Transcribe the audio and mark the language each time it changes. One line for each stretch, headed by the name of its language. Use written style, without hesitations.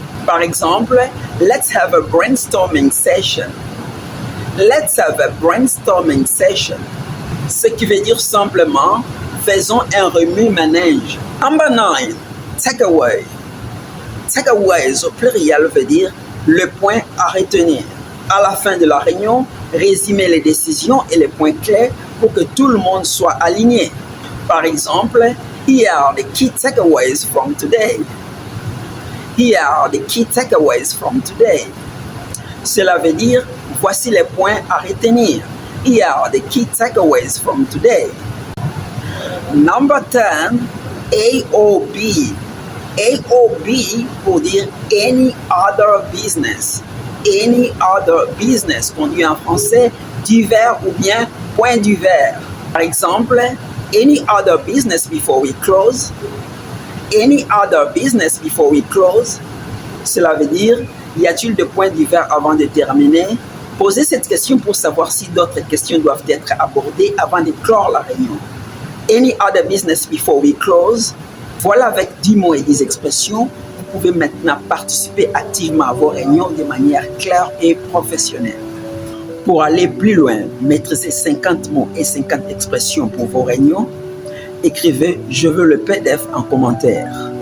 French: Par exemple,
English: let's have a brainstorming session. Let's have a brainstorming session.
French: Ce qui veut dire simplement, faisons un remue-ménage.
English: Number 9, takeaway.
French: Takeaways au pluriel veut dire le point à retenir. À la fin de la réunion, résumer les décisions et les points clés pour que tout le monde soit aligné. Par exemple,
English: here are the key takeaways from today. Here are the key takeaways from today.
French: Cela veut dire, voici les points à retenir.
English: Here are the key takeaways from today. Number 10, AOB. AOB
French: pour dire
English: any other business. Any other business,
French: qu'on dit en français, divers ou bien point divers. Par exemple,
English: any other business before we close. Any other business before we close.
French: Cela veut dire, y a-t-il de points divers avant de terminer? Posez cette question pour savoir si d'autres questions doivent être abordées avant de clore la réunion.
English: Any other business before we close.
French: Voilà, avec 10 mots et 10 expressions, vous pouvez maintenant participer activement à vos réunions de manière claire et professionnelle. Pour aller plus loin, maîtriser 50 mots et 50 expressions pour vos réunions, écrivez « Je veux le PDF » en commentaire.